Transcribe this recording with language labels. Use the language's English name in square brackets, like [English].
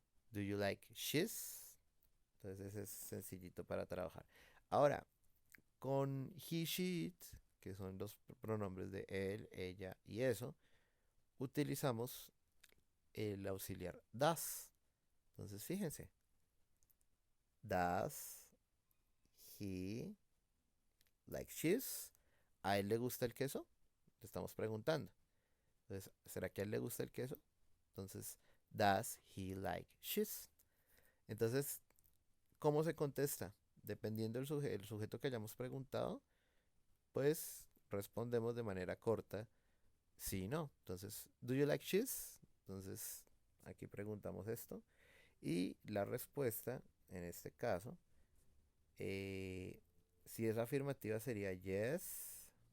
[English] Do you like she's? [Spanish] Entonces ese es sencillito para trabajar. Ahora, con he, she, it, que son los pronombres de él, ella y eso, utilizamos el auxiliar does. Entonces fíjense, [English] does he like cheese? [Spanish] ¿A él le gusta el queso? Le estamos preguntando. Entonces, ¿será que a él le gusta el queso? Entonces, [English] does he like cheese? [Spanish] Entonces, ¿cómo se contesta? Dependiendo el sujeto que hayamos preguntado, pues respondemos de manera corta, sí y no. Entonces, [English] ¿do you like cheese? [Spanish] Entonces, aquí preguntamos esto. Y la respuesta, en este caso, eh, si es afirmativa sería yes.